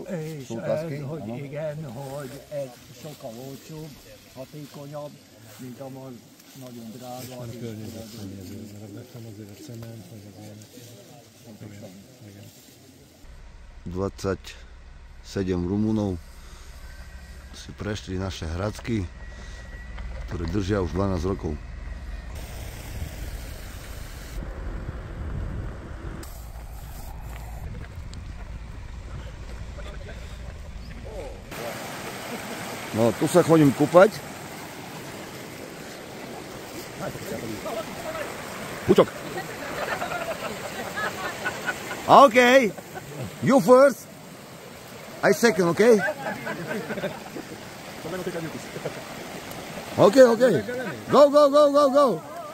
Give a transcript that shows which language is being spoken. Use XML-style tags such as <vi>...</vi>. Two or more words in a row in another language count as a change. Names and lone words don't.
<hu>És ez, hogy igen, hogy ez sokkal olcsóbb, hatékonyabb, mint amaz nagyon drága. És már környezetszennyező, mert a beton azért a cement, meg az ilyenek. Igen.</hu> <sk>27 Rumunov si prešli naše Hradsky, ktoré držia už 12 rokov. No, tu sa chodím kúpať. Pučok.</sk> <en>OK. You first. I second, OK? OK. Go.</en>